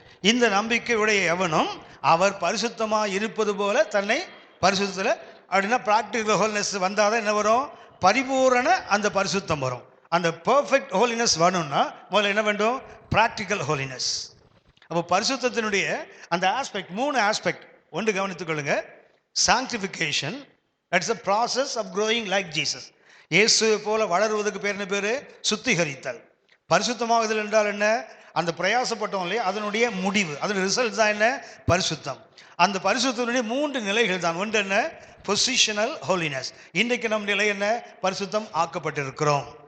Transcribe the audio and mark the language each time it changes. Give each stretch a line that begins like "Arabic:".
Tamil: இந்த நம்பிக்கையுடைய எவனும் அவர் பரிசுத்தமாக இருப்பது போல தன்னை பரிசுத்தல. அப்படின்னா பிராக்டிக்கல் ஹோலினஸ் வந்தாதான் என்ன வரும்? பரிபூரண அந்த பரிசுத்தம் வரும். அந்த பெர்ஃபெக்ட் ஹோலினஸ் வரணும்னா முதல்ல என்ன வேண்டும்? Practical holiness. அப்போ பரிசுத்தத்தினுடைய அந்த ஆஸ்பெக்ட், 3 ஆஸ்பெக்ட். ஒன்று கவனித்துக் கொள்ளுங்க.
English: Sanctification, that's a process of growing like Jesus.
Tamil: இயேசுவை போல வளருவதற்கு பேர் என்ன? பேரு சுத்திகரித்தல். பரிசுத்தமாகுதல் என்றால் என்ன? அந்த பிரயாசப்பட்டோம் இல்லையா, அதனுடைய முடிவு, அதனுடைய ரிசல்ட் தான் என்ன? பரிசுத்தம். அந்த பரிசுத்தனுடைய 3 நிலைகள் தான். ஒன்று என்ன? Positional holiness. இன்றைக்கு நம் நிலை என்ன? பரிசுத்தம் ஆக்கப்பட்டிருக்கிறோம்.